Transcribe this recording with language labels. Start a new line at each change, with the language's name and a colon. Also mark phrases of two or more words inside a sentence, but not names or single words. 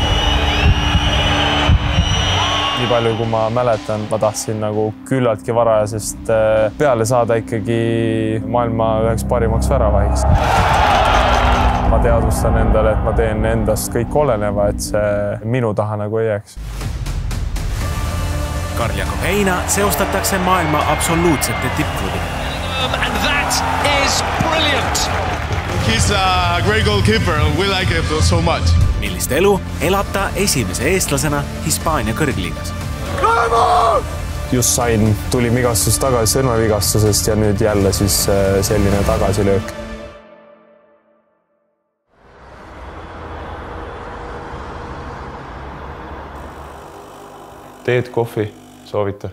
Estonian: Nii palju, kui ma mäletan, ma tahtsin nagu küllaltki varajasest peale saada ikkagi maailma üheks parimaks väravahiks. Ma teadvustan endale, et ma teen endast kõik oleneva, et see minu taha nagu ei jääks. Karl-Jakob Heina seostatakse maailma absoluutsete tippklubidega.
English: And that is brilliant! He's a great goalkeeper and we like him so much.
Estonian: Millist elu elab ta esimese eestlasena Hispaania kõrgliigas. Just tulin vigastus tagasi sõrmevigastusest ja nüüd jälle siis selline tagasilöök. Teed kohvi, soovita?